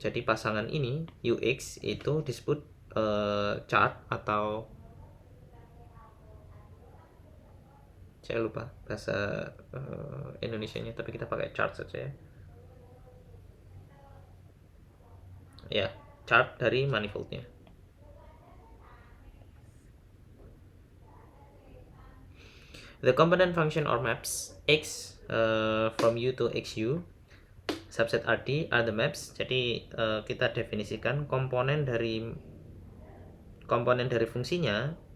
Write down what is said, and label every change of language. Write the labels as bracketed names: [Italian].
[Indonesian] Jadi pasangan ini UX itu disebut chart, atau saya lupa bahasa Indonesianya, tapi kita pakai chart saja ya. Ya, chart dari manifoldnya. [English] The component function or maps X from U to XU subset RD are the maps. [Indonesian] Jadi kita definisikan komponen dari fungsinya.